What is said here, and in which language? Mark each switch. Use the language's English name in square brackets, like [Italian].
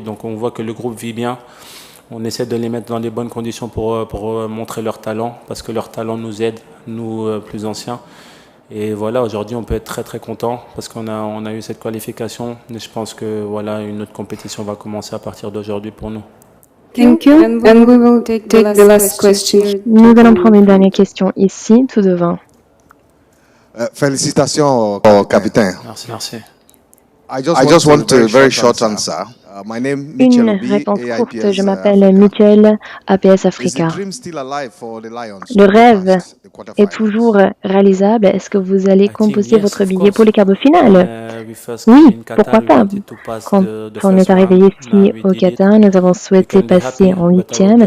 [French] Donc on voit que le groupe vit bien. On essaie de les mettre dans les bonnes conditions pour montrer leur talent, parce que leur talent nous aide, nous plus anciens. Et voilà, aujourd'hui on peut être très très content parce qu'on a eu cette qualification. Et je pense que voilà, une autre compétition va commencer à partir d'aujourd'hui pour nous. [English] Thank you. And we will take the last question. [French] Nous allons prendre une dernière question ici, tout devant. Félicitations au capitaine. Merci. [English] I just want a very short answer. [French] Une réponse courte, je m'appelle Michel, APS Africa. Le rêve est toujours réalisable. Est-ce que vous allez composer votre billet pour les quarts de finale? Oui, pourquoi pas? Quand on est arrivé ici au Qatar, nous avons souhaité passer en 8e.